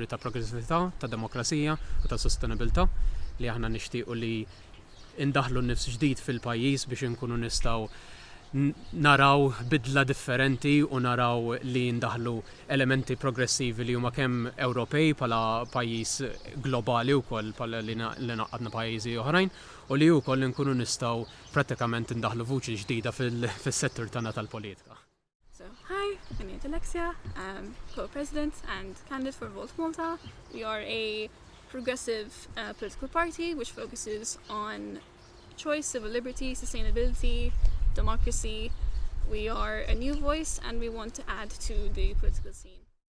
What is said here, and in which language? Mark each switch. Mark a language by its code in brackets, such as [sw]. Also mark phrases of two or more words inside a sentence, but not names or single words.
[mt] ta' progressività, ta' demokrazija u ta' sostenibilità li aħna nixtiequ li indaħlu nnifs ġdid fil-pajjiż biex inkunu nistgħu naraw bidla differenti u naraw li ndaħlu elementi progressivi li huma kemm Ewropej pala pajjiż globali wkoll pala li naqadna pajjiżi oħrajn u li wkoll nkunu nistgħu prattikament ndaħlu vuċi ġdida fis-settur tagħna tal-politika. [en] So, hi, my name is Alexia. I'm co-president and candidate for Volt Malta. We are a progressive political party which focuses on choice, civil liberty, sustainability, democracy. We are a new voice and we want to add to the political scene.